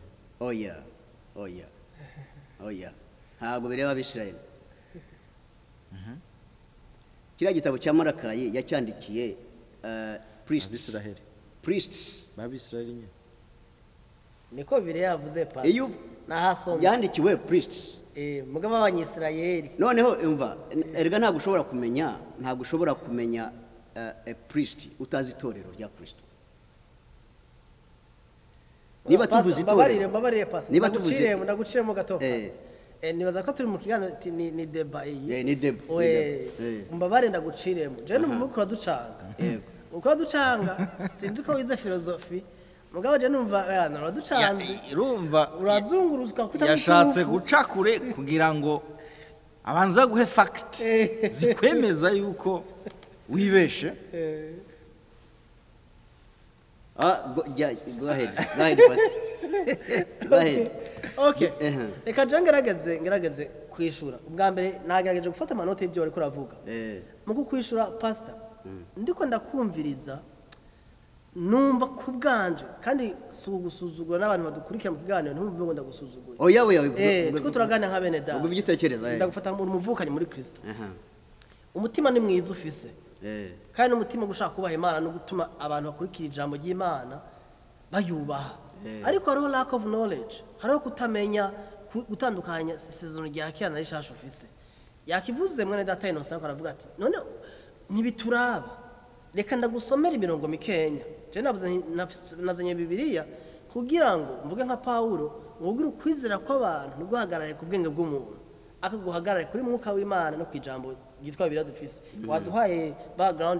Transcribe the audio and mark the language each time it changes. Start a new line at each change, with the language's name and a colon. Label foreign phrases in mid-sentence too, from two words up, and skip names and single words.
Kinyarwanda: oya ntabwo bireba abisirayeli kira gitabo cya Marakayi yacyandikiye priests babisirayeli nyine niko bire yavuze Pastor iyo nahasomye yandikiwe priests mugabo abanyisirayeli noneho umva erega ntabwo ushobora kumenya
English: a priest
Kinyarwanda: utazi itorero rya Kristo niba tuvuze itorero mbabarire Pastor niba tuvuze ndaguciremo gato Pastor nibaza ko turi mu kiganiro ni Débat ni Débat
Rundi: mbabarire ndaguciremo je n'umukuru ducanga uko ducanga sinzi ko wize philosophy mugabo je numva naraducanze urumva urazunguruka yashatse guca kure kugira ngo abanza guhe fact zikwemeza yuko wibeshe
English: go ahead
Rundi: okay reka je ngerageze kwishura ubwa mbere nagerageje gufata amanota y'ibyo wari kuravuga muko kwishura Pastor ndiko ndakumviriza numva ku bwanje kandi si ugusuzugura n'abantu badukurikira mu kiganiro ntumve ngo ndagusuzugura oya twe turaganira nka bene data ubwo igitekereza ndagufata umuvukanye muri Kristo umutima ni mwiza ufise kandi umutima gushaka kubaha Imana no gutuma abantu bakurikira ijambo ry'Imana bayubaha ariko hariho
English: lack of knowledge
Rundi: hariho kutamenya gutandukanya isezerano rya kera na rishasha ufise yakivuze mwene data Innocent aravuga ati none ntibituraba reka ndagusomera imirongo mikenya je nazanye Bibiliya kugira ngo mvuge nka Paulo ngubwire ukwizera kw'abantu n'uguhagarare ku bwenge bw'umuntu akaguhagarare kuri mwuka w'Imana no kwijambo gitwa Bibiliya dufise waduhaye background